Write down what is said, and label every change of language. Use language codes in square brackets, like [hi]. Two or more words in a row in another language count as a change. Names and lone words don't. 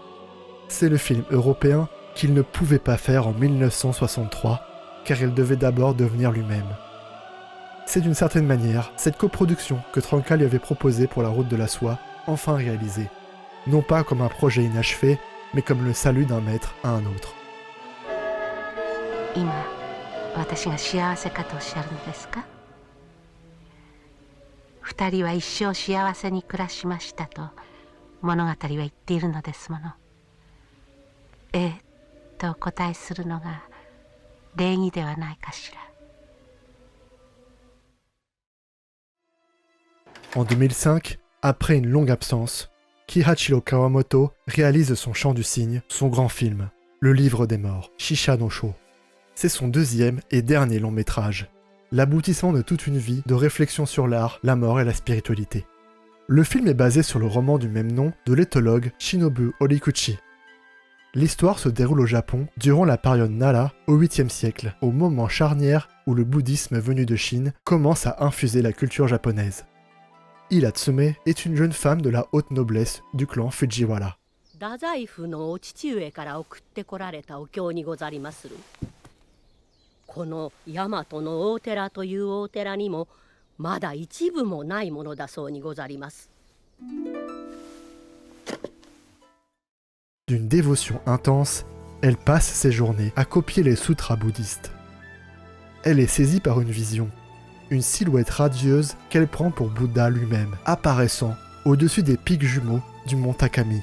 [fr] C'est le film européen qu'il ne pouvait pas faire en 1963, car il devait d'abord devenir lui-même. C'est d'une certaine manière cette coproduction que Trnka lui avait proposée pour la route de la soie, enfin réalisée. Non pas comme un projet inachevé, mais comme le salut d'un maître à un autre. [ja] 今、私が幸せかとおっしゃるのですか？二人は一生幸せに暮らしましたと物語は言っているのですもの。ええとお答えするのが礼儀ではないかしら。 [fr] En 2005, après une longue absence, Kihachiro Kawamoto réalise son Chant du Cygne, son grand film, Le Livre des Morts, Shisha no Sho. C'est son deuxième et dernier long métrage, l'aboutissement de toute une vie de réflexion sur l'art, la mort et la spiritualité. Le film est basé sur le roman du même nom de l'éthologue Shinobu Horiguchi. L'histoire se déroule au Japon durant la période Nara au 8e siècle, au moment charnière où le bouddhisme venu de Chine commence à infuser la culture japonaise. Hilatsume est une jeune femme de la haute noblesse du clan Fujiwara. [ja] 太宰府のお父上から送ってこられたお経にござりまする。この大和の大寺という大寺にもまだ一部もないものだそうにござります。 [fr] D'une dévotion intense, elle passe ses journées à copier les sutras bouddhistes. Elle est saisie par une vision, une silhouette radieuse qu'elle prend pour Bouddha lui-même, apparaissant au-dessus des pics jumeaux du mont Takami.